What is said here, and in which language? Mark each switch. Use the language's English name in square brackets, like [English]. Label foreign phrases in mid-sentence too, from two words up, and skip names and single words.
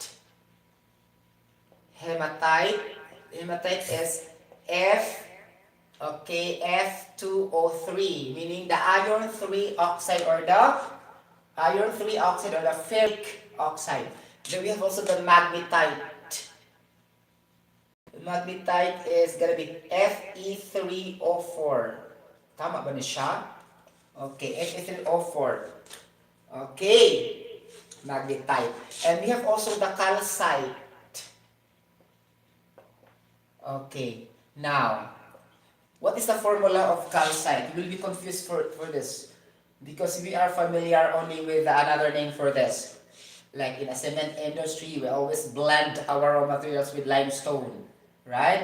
[English] Hematite is Okay, F2O3, meaning the iron 3 oxide or the iron 3 oxide or the ferric oxide. Then we have also the magnetite. The magnetite is gonna be Fe3O4. [Cebuano] Tama ba ni siya? Okay, Fe3O4. [English] Okay, magnetite. And we have also the calcite. Okay, now, what is the formula of calcite? You will be confused for this because we are familiar only with another name for this. Like in a cement industry, we always blend our raw materials with limestone, right?